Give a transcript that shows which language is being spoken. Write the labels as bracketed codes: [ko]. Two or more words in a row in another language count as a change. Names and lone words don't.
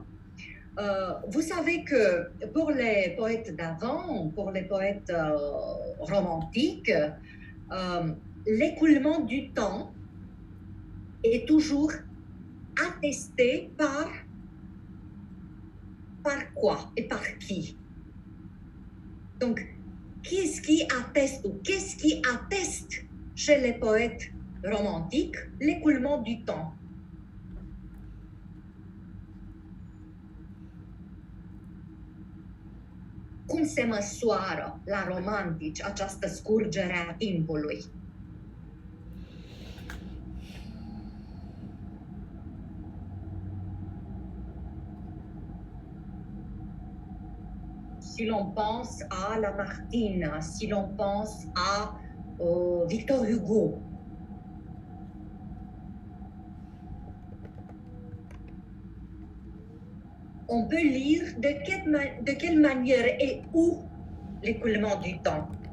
[fr] Vous savez que pour les poètes d'avant, pour les poètes romantiques, l'écoulement du temps est toujours attesté par quoi et par qui? Donc, qu'est-ce qui atteste chez les poètes romantiques l'écoulement du temps? [ro] Cum se măsoară la romantici această scurgere a timpului? [fr] Si l'on pense à Lamartine, si l'on pense à Victor Hugo, on peut lire de quelle manière et où l'écoulement du temps.